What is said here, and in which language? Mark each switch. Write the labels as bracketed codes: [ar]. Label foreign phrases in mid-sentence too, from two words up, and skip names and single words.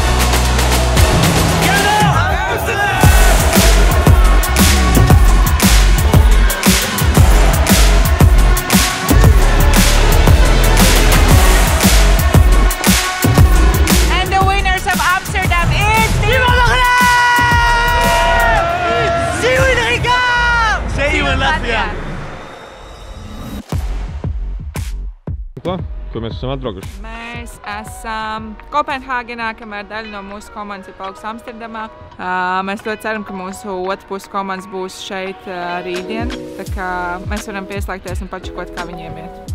[en] And the winners of Amsterdam is See you in Riga! See you in Latvia! [lv] Kur mēs esam atbraukuši? Mēs esam Kopenhāgenā, kamēr daļa no mūsu komandas ir palikusi Amsterdamā. Mēs ļoti ceram, ka mūsu otru puses komandas būs šeit rītdien, tā kā mēs varam pieslēgties un pačakot, kā viņiem iet.